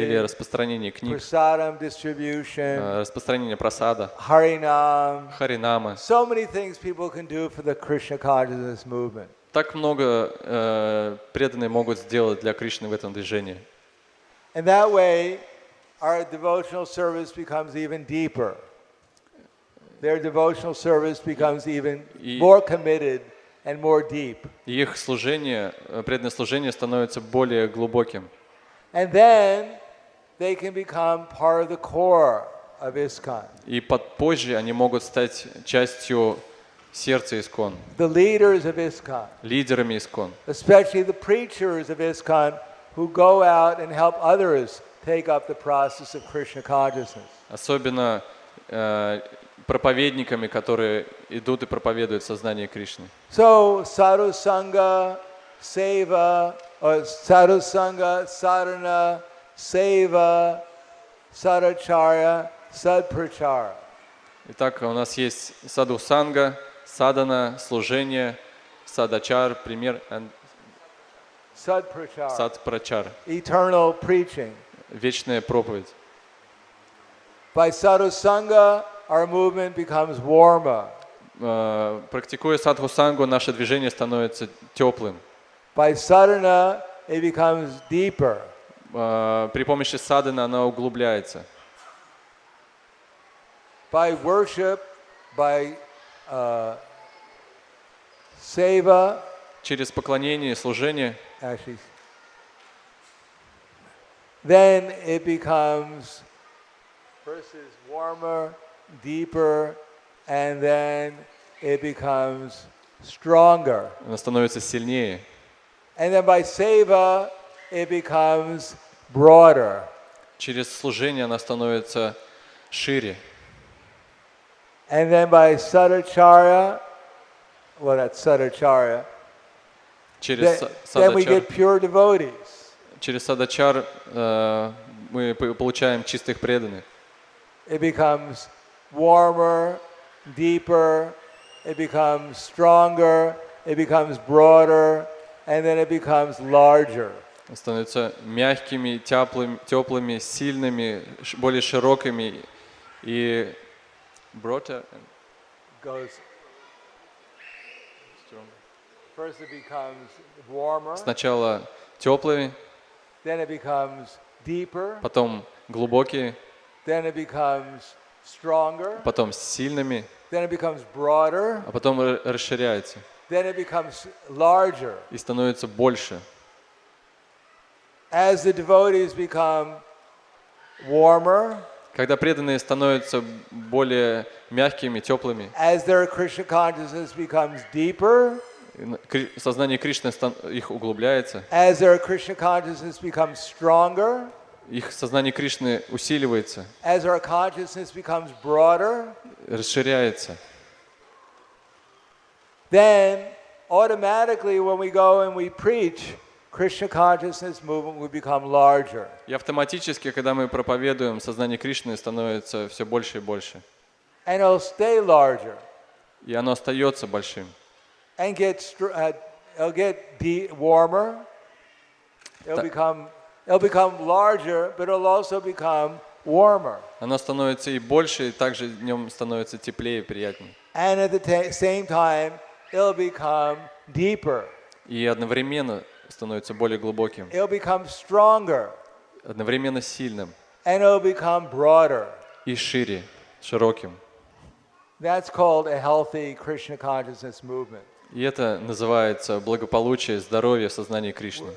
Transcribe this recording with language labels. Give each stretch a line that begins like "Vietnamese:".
Russian: Или распространение книг,
English: Prasadam distribution.
Russian: распространение просада,
English: Harinam.
Russian: харинама.
English: So many things people can do for the Krishna consciousness movement.
Russian: Так много преданные могут сделать для Кришны в этом движении.
English: And that way, our devotional service becomes even deeper. Their devotional service becomes even more committed and more deep.
Russian: И их служение, преданное служение становится более глубоким.
English: And then they can become part of the core of ISKCON.
Russian: И позже они могут стать частью сердца ИСККОН,
English: The leaders of ISKCON,
Russian: лидерами ИСККОН,
English: especially the preachers of ISKCON who go out and help others take up the process of Krishna consciousness.
Russian: особенно проповедниками, которые идут и проповедуют сознание Кришны.
English: So sadhu sangha, seva, or sadhu sangha, sadhana, seva, sadacharya, sadprachara.
Russian: Итак, у нас есть саду санга, садана, служение, садачар, пример,
English: Sadprachara,
Russian: садпрачар,
English: eternal preaching.
Russian: вечная проповедь.
English: By sadhu sangha, our movement becomes warmer.
Russian: Практикуя садху сангу, наше движение становится теплым.
English: By sadhana, it becomes deeper.
Russian: При помощи садханы она углубляется.
English: By worship, by seva,
Russian: Через поклонение и служение
English: actually, then it becomes first is warmer, deeper, and then it becomes stronger.
Russian: она становится сильнее.
English: And then by seva, it becomes broader.
Russian: Через служение она становится шире.
English: And then by sadacharya, well, that's sadacharya,
Russian: Через
English: then we
Russian: садачар,
English: get pure devotees.
Russian: через садачар мы мы получаем чистых преданных.
English: It becomes warmer, deeper, it becomes stronger, it becomes broader, and then it becomes larger.
Russian: Становятся мягкими, теплыми, сильными, более широкими и
English: broader. Goes. First it becomes warmer,
Russian: Сначала теплыми,
English: then it becomes deeper,
Russian: потом глубокие,
English: then it becomes stronger,
Russian: потом сильными,
English: then it becomes broader,
Russian: а потом расширяется
English: then it becomes larger.
Russian: и становится больше.
English: As the devotees become warmer,
Russian: Когда преданные становятся более мягкими, теплыми,
English: as their Krishna consciousness becomes deeper,
Russian: сознание Кришны их углубляется,
English: as their Krishna consciousness becomes stronger,
Russian: их сознание Кришны усиливается,
English: as our consciousness becomes broader,
Russian: расширяется.
English: then automatically when we go and we preach, Krishna consciousness movement will become larger.
Russian: И автоматически, когда мы проповедуем, сознание Кришны становится все больше и больше.
English: And it'll stay larger
Russian: И оно остается большим.
English: and it'll get warmer. It'll become larger, but it'll also become warmer.
Russian: Оно становится и больше, и также днем становится теплее и приятнее.
English: And at the same time, it'll become deeper.
Russian: И одновременно становится более глубоким,
English: It'll become stronger.
Russian: одновременно сильным
English: And it'll become broader.
Russian: и шире, широким.
English: That's called a healthy Krishna consciousness movement,
Russian: И это называется благополучие, здоровье в сознании Кришны.